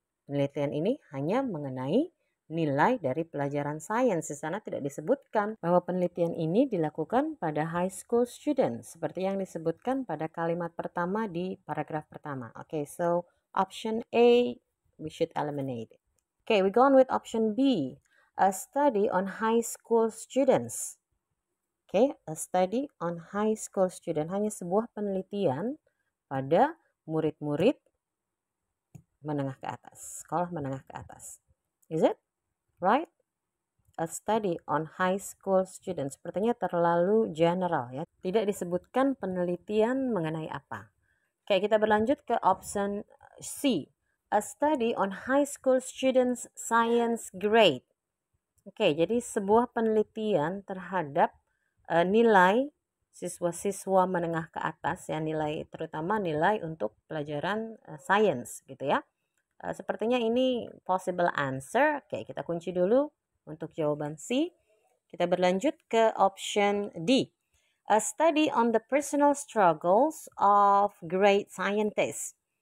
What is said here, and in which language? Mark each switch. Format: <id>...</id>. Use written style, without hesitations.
<id>Penelitian ini hanya mengenai nilai dari pelajaran sains. Di sana tidak disebutkan bahwa penelitian ini dilakukan pada</id> <en>high school students</en> <id>seperti yang disebutkan pada kalimat pertama di paragraf pertama.</id> <en>Okay, so option A we should eliminate it. Okay, we go on with option B, a study on high school students. Okay, a study on high school student,</en> <id>hanya sebuah penelitian pada murid-murid menengah ke atas, sekolah menengah ke atas.</id> <en>Is it right? A study on high school students,</en> <id>sepertinya terlalu general ya. Tidak disebutkan penelitian mengenai apa. Oke, kita berlanjut ke option C.</id> <en>A study on high school students science grade.</en> <id>Oke, jadi sebuah penelitian terhadap nilai siswa-siswa menengah ke atas ya, nilai terutama nilai untuk pelajaran sains gitu ya. Sepertinya ini</id> <en>possible answer.</en> <id>Oke, kita kunci dulu untuk jawaban C. Kita berlanjut ke option D.</id> <en>A study on the personal struggles of great scientists.</en>